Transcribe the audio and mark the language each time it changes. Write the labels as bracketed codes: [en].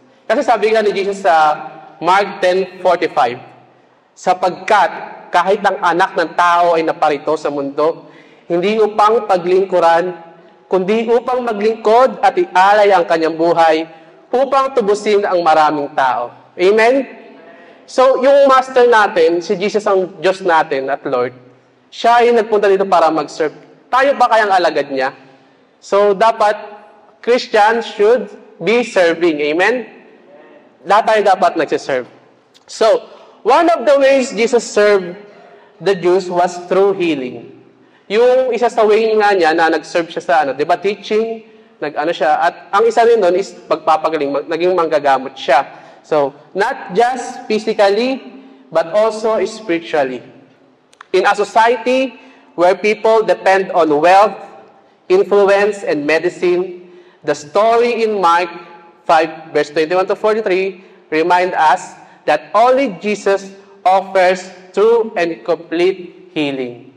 [tl] Kasi sabi nga ni Jesus sa Mark 10:45, sapagkat kahit ang anak ng tao ay naparito sa mundo, hindi upang paglingkuran, kundi upang maglingkod at ialay ang kanyang buhay upang tubusin ang maraming tao. Amen? So, yung master natin, si Jesus ang Diyos natin at Lord, siya ay nagpunta dito para mag-serve. Tayo ba kayang alagad niya? [en] So, [tl] dapat, [en] Christians should be serving. Amen? [tl] Lahat tayo dapat nagsiserve. [en] So, one of the ways Jesus served the Jews was through healing. [tl] Yung isa sa way nga niya na nag-serve siya sa di ba, teaching, nag-ano siya, at ang isa rin doon is pagpapagaling, naging manggagamot siya. [en] So, not just physically, but also spiritually. In a society where people depend on wealth, influence, and medicine, the story in Mark 5, verse 21 to 43, remind us that only Jesus offers true and complete healing.